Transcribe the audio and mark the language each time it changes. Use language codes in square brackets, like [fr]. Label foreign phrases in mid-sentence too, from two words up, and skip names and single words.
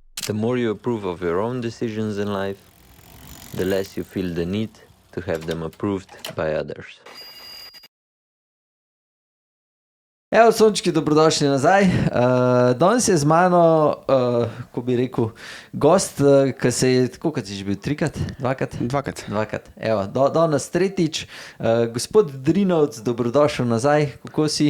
[en] The more you approve of your own decisions in life, the less you feel the need to have them approved by others. [sl] Evo, sončki, dobrodošli nazaj. Danes je z mano, ko bi rekel, gost, ki se je, tako kot si že bil, trikrat, dvakrat? Dvakrat. Evo, danes tretjič. Gospod Drinovc, dobrodošel nazaj, kako si?